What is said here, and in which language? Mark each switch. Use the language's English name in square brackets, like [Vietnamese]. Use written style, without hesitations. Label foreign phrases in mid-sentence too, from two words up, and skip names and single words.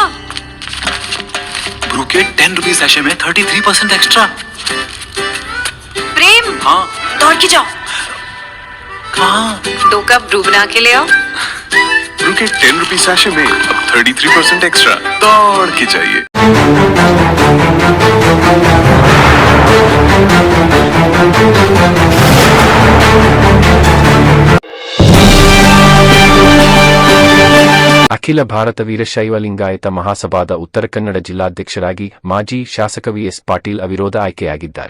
[Hindi] ब्रू के 10 रुपीज सैशे में 33% एक्स्ट्रा। प्रेम, हाँ दौड़ के जाओ। कहाँ? 2 कप ब्रू बना के ले आओ। ब्रू के 10 रुपीज सैशे में अब 33% एक्स्ट्रा। दौड़ के चाहिए। [Kannada] ಅಖಿಲ ಭಾರತ ವೀರಶೈವ ಲಿಂಗಾಯತ ಮಹಾಸಭಾದ ಉತ್ತರ ಕನ್ನಡ ಜಿಲ್ಲಾಧ್ಯಕ್ಷರಾಗಿ ಮಾಜಿ ಶಾಸಕ ವಿಎಸ್ ಪಾಟೀಲ್ ಅವಿರೋಧ ಆಯ್ಕೆಯಾಗಿದ್ದಾರೆ.